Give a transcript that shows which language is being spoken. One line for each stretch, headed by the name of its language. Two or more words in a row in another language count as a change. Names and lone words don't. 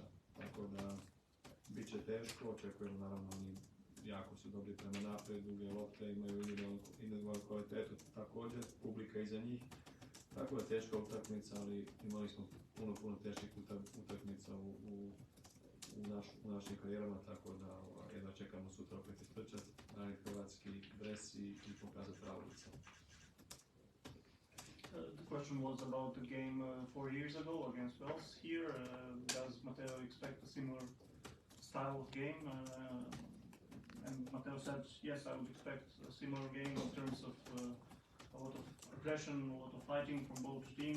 Croatian: Tako da bit će teško, očekujemo naravno oni jako su dobri prema naprijed, duge lopte, imaju individualnu kvalitetu također, publika iza njih. Tako da teška utakmica, ali imali smo puno teških utakmica u našim karijerama, tako da jedva čekamo sutra opet istrčat, braniti hrvatski dres i pokazati pravo lice.
English: The question was about the game 4 years ago against Wales here. Does Mateo expect a similar style of game? And Mateo said, yes, I would expect a similar game in terms of a lot of aggression, a lot of fighting from both teams.